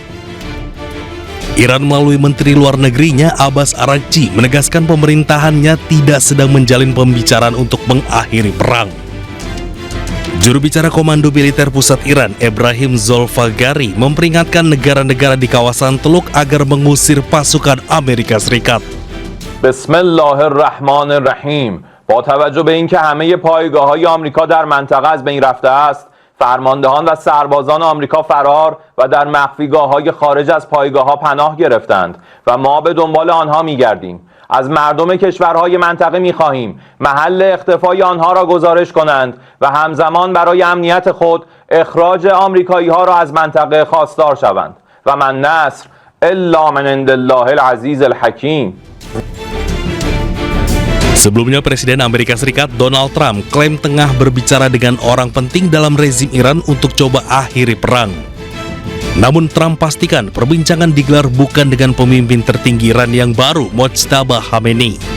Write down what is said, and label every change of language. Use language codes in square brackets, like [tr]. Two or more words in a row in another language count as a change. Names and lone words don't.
[id] Iran melalui Menteri Luar Negerinya Abbas Araghchi menegaskan pemerintahannya tidak sedang menjalin pembicaraan untuk mengakhiri perang. Juru bicara Komando Militer Pusat Iran, Ebrahim Zolfagari, memperingatkan negara-negara di kawasan Teluk agar mengusir pasukan Amerika Serikat. [fa] Bismillahirrahmanirrahim. با توجه به اینکه همه پایگاه‌های آمریکا در منطقه از بین رفته است، فرماندهان و سربازان آمریکا فرار و در مخفیگاه‌های خارج از پایگاه‌ها پناه گرفتند و ما به دنبال آنها می‌گردیم. از مردم کشورهای منطقه می‌خواهیم محل اختفای آنها را گزارش کنند و همزمان برای امنیت خود اخراج آمریکایی‌ها را از منطقه خواستار شوند و [ar] من نصر الا من عند الله العزیز الحکیم. [id] Sebelumnya, Presiden Amerika Serikat Donald Trump klaim tengah berbicara dengan orang penting dalam rezim Iran untuk coba akhiri perang. Namun Trump pastikan perbincangan digelar bukan dengan pemimpin tertinggi Iran yang baru, Mojtaba Khamenei.